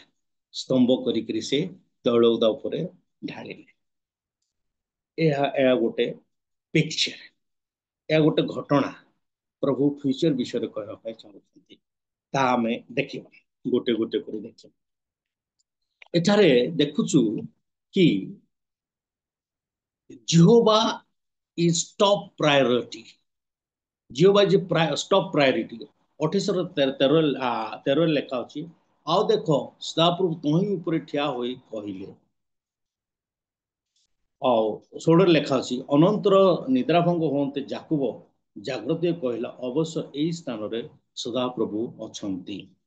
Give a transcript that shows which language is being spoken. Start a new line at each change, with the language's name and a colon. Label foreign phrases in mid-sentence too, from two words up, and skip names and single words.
Odia: ସ୍ତମ୍ଭ କରିକିରି ସେ ତୈଳ ଉପରେ ଢାଳିଲେ। ଏହା ଗୋଟେ ପିକ୍ଚର, ଏହା ଗୋଟେ ଘଟଣା ପ୍ରଭୁ ଫ୍ୟୁଚର ବିଷୟରେ କହିବା ପାଇଁ ଚାହୁଁଛନ୍ତି। ତାହା ଆମେ ଦେଖିବା, ଗୋଟେ ଗୋଟେ କରି ଦେଖିବା। ଏଠାରେ ଦେଖୁଛୁ କି
English: Jehovah is top priority. Jehovah is top priority।
Odia: 28-13 ଲେଖା ଅଛି। ଆଉ ଦେଖ, ସଦାପ୍ରଭୁ ତହିଁ ଉପରେ ଠିଆ ହୋଇ କହିଲେ। ଆଉ 16 ଲେଖା ଅଛି, ଅନନ୍ତର ନିଦ୍ରାଭଙ୍ଗ ହୁଅନ୍ତେ ଯାକୁବ ଜାଗ୍ରତ କହିଲା, ଅବଶ୍ୟ ଏଇ ସ୍ଥାନରେ ସଦାପ୍ରଭୁ ଅଛନ୍ତି।